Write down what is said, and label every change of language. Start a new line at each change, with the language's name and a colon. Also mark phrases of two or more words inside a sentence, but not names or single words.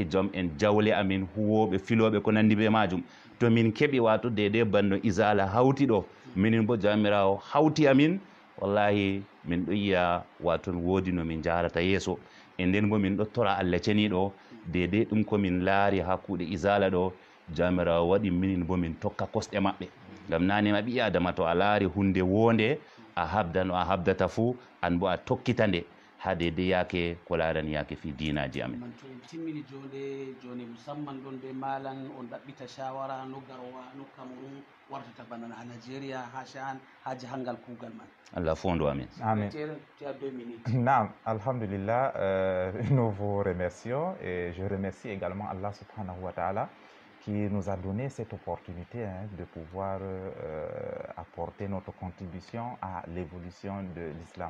Fula: joom en jawle amin huwoɓe filoɓe ko nandi be majum to min keɓi wato dede banno isala hawti ɗo minin bo jamirawo hawti amin wallahi min ɗo yiya wato woodi no min jarata yeeso e nden bo min ɗo tora Allah ceniɗo dede ɗum komin laari ha kuuɗe isala ɗo jamirawo waɗi minin bo min tokka kosɗe maɓɓe ngam nanima ɓi adama to a laari hunde wonde a habda no a habdata fuu an bo a tokkita nde ha dede yaake ko larani yaake fi dinaji amin man to en timmini joni musamman ɗon be malan on ɗaɓɓita shawara no garwa no cameron wartata bana ha Nigeria ha shan ha jahangal kugal man Allah fondo amin Amen.
French: tu as 2 minutes. Naam, alhamdulillah, nous vous remercions et je remercie également Allah
Arabic: subhanahu wa ta'ala
French: qui nous a donné cette opportunité de pouvoir apporter notre contribution à l'évolution de l'islam.